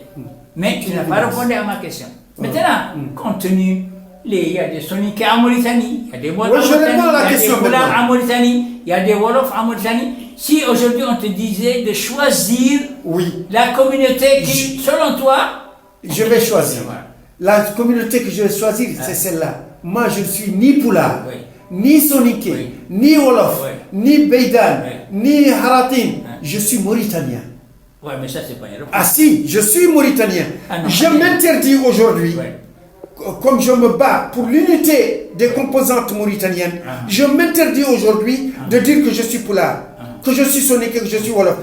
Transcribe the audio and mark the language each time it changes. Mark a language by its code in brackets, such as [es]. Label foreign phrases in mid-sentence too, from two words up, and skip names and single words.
[fr] Mais tu n'as pas répondu à ma question. Maintenant, compte tenu, il y a des Soninké en Mauritanie, il y a des Wolof en Mauritanie, il y a des Wolof en Mauritanie. Si aujourd'hui on te disait de choisir la communauté qui, selon toi... Je vais choisir. La communauté que je vais choisir, c'est celle-là. Moi, je ne suis ni Poula, ni Soninké, ni Wolof, ni Beidan, ni Haratin. Je suis Mauritanien. Oui, mais ça, c'est pas une réponse. Ah si, je suis Mauritanien. Je m'interdis aujourd'hui, comme je me bats pour l'unité des composantes mauritaniennes, je m'interdis aujourd'hui de dire que je suis Poula, que je suis Soninké, que je suis Wolof.